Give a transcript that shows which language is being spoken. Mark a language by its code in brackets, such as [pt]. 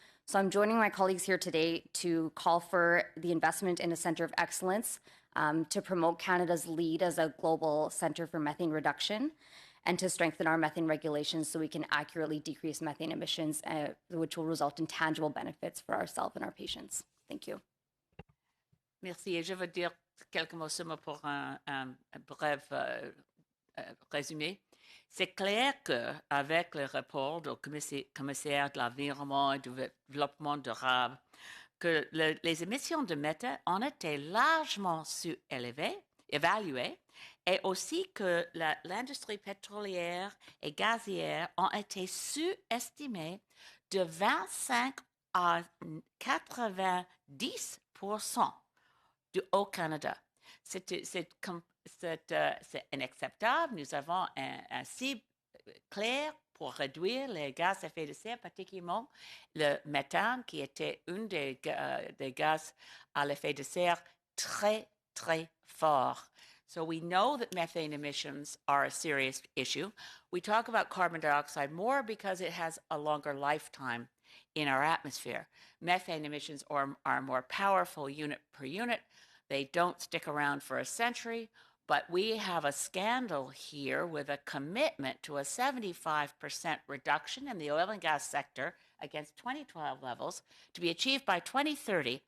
[en] So I'm joining my colleagues here today to call for the investment in a centre of excellence to promote Canada's lead as a global centre for methane reduction and to strengthen our methane regulations so we can accurately decrease methane emissions, which will result in tangible benefits for ourselves and our patients. Thank you. [fr] Merci. Et je veux dire quelques mots seulement pour un bref résumé. C'est clair qu'avec le rapport du commissaire de l'environnement et du développement durable, que les émissions de méthane ont été largement évaluées et aussi que l'industrie pétrolière et gazière ont été sous-estimées de 25 à 90% du Haut-Canada. C'est inacceptable. Nous avons un cible clair pour réduire les gaz à effet de serre, particulièrement le méthane, qui était un des gaz à effet de serre très, très fort. [en] So we know that methane emissions are a serious issue. We talk about carbon dioxide more because it has a longer lifetime in our atmosphere. Methane emissions are more powerful unit per unit. They don't stick around for a century, but we have a scandal here with a commitment to a 75% reduction in the oil and gas sector against 2012 levels to be achieved by 2030.